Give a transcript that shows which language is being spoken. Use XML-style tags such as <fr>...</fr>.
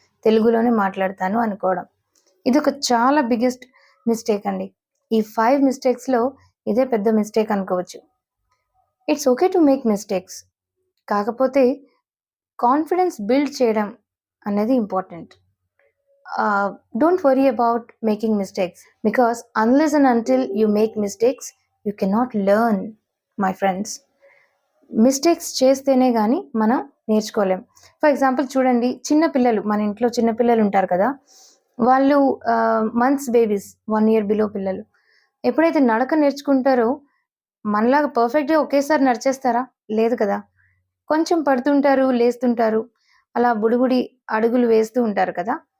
<te>తెలుగులోనే మాట్లాడతాను అనుకోవడం. ఇదొక చాలా బిగ్గెస్ట్ మిస్టేక్ అండి. ఈ 5 మిస్టేక్స్‌లో ఇదే పెద్ద మిస్టేక్ అనుకోవచ్చు.</te> <en>It's okay to make mistakes.</en> <te>కాకపోతే కాన్ఫిడెన్స్ బిల్డ్ చేయడం అనేది important.</te> <en>Don't worry about making mistakes, because unless and until you make mistakes, you cannot learn, my friends.</en> <te>Mistakes చేస్తేనే కానీ మనం నేర్చుకోలేం.</te> <en>for example</en> <te>చూడండి, చిన్న పిల్లలు, మన ఇంట్లో చిన్న పిల్లలు ఉంటారు కదా, వాళ్ళు మంత్స్ బేబీస్, 1 ఇయర్ బిలో పిల్లలు ఎప్పుడైతే నడక నేర్చుకుంటారో మనలాగా పర్ఫెక్ట్‌గా ఒకేసారి నడిచేస్తారా? లేదు కదా! కొంచెం పడుతుంటారు, లేస్తుంటారు. అలా బుడిబుడి అడుగులు వేస్తూ ఉంటారు కదా!</te>